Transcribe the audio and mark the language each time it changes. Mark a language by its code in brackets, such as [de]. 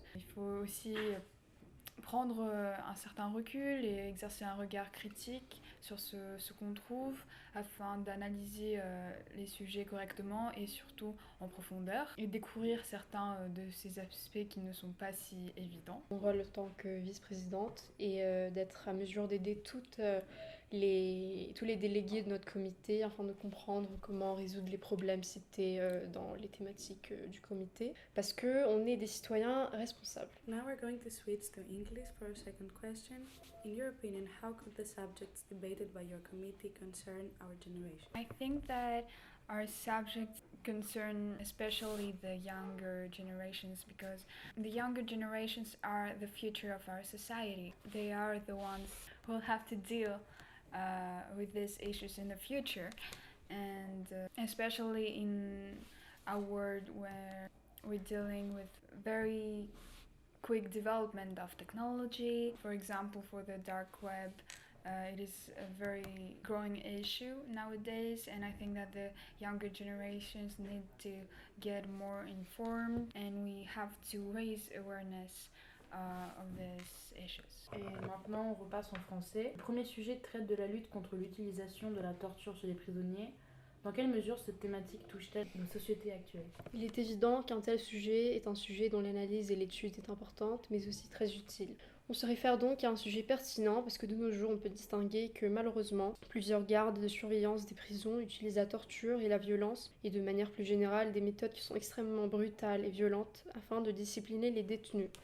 [fr] Il faut aussi prendre un certain recul et exercer un regard critique sur ce qu'on trouve afin d'analyser les sujets correctement et surtout en profondeur et découvrir certains de ces aspects qui ne sont pas si évidents. Mon rôle en tant que vice-présidente est d'être à mesure d'aider tous les délégués de notre comité afin de comprendre comment résoudre les problèmes cités dans les thématiques du comité parce qu'on est des citoyens responsables. [en] Now we're going to switch to English for a second question. In your opinion, how could the subjects debated by your committee concern our generation? I think that our subjects concern especially the younger generations because the younger generations are the future of our society. They are the ones who will have to deal with these issues in the future, and especially in a world where we're dealing with very quick development of technology. For example, for the dark web, it is a very growing issue nowadays, and I think that the younger generations need to get more informed, and we have to raise awareness of these issues. [fr] Et maintenant on repasse en français. Le premier sujet traite de la lutte contre l'utilisation de la torture chez les prisonniers. Dans quelle mesure cette thématique touche-t-elle nos sociétés actuelles? Il est évident qu'un tel sujet est un sujet dont l'analyse et l'étude est importante, mais aussi très utile. On se réfère donc à un sujet pertinent parce que de nos jours, on peut distinguer que malheureusement, plusieurs gardes de surveillance des prisons utilisent la torture et la violence, et de manière plus générale, des méthodes qui sont extrêmement brutales et violentes afin de discipliner les détenus.